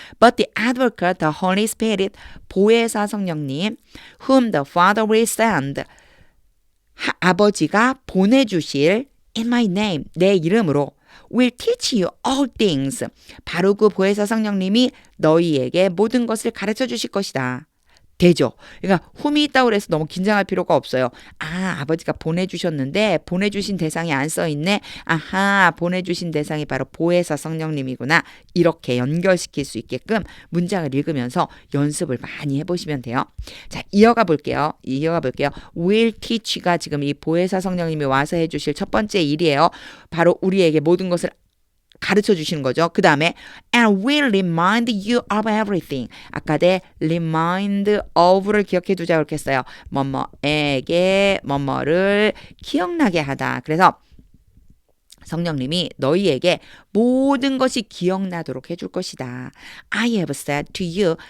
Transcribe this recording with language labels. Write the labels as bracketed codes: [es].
[en] But the advocate, the Holy Spirit, [ko] 보혜사 성령님, [en] whom the Father will send, [ko] 아버지가 보내주실 [en] in my name, [ko] 내 이름으로 [en] will teach you all things. [ko] 바로 그 보혜사 성령님이 너희에게 모든 것을 가르쳐 주실 것이다. 되죠. 그러니까 whom이 있다고 해서 너무 긴장할 필요가 없어요. 아버지가 보내주셨는데 보내주신 대상이 안 써있네. 아하, 보내주신 대상이 바로 보혜사 성령님이구나. 이렇게 연결시킬 수 있게끔 문장을 읽으면서 연습을 많이 해보시면 돼요. 자, 이어가 볼게요. will teach가 지금 이 보혜사 성령님이 와서 해주실 첫 번째 일이에요. 바로 우리에게 모든 것을 가르쳐 주시는 거죠. 그 다음에 [en] and will remind you of everything. [ko] 아까 내 remind of를 기억해 두자고 그렇게 했어요. 뭐뭐에게 뭐뭐를 기억나게 하다. 그래서 성령님이 너희에게 모든 것이 기억나도록 해줄 것이다. [en] I have said to you.